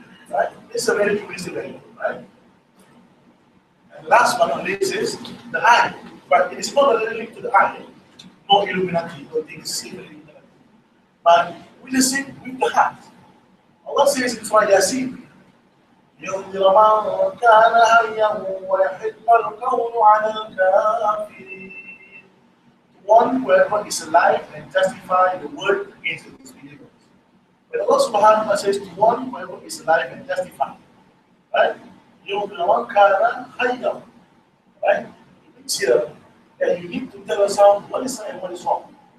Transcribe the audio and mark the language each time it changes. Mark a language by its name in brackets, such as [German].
[English] Right? It's a very touristic venue, right? And last but not least is the eye. But it is not only linked to the eye. No Illuminati, no things similar. But we listen with the heart. Allah says in Surah Yasin, [Arabic] ينذر من كان حيا ويحق القول على الكافرين. [English] One whoever is alive and justify the word against the disbelievers. But Allah subhanahu wa ta'ala says to one whoever is alive and justify. Right? [Arabic] ينذر من كان حيا. [English] Right? It's here that you need to tell yourself what is right and what is wrong.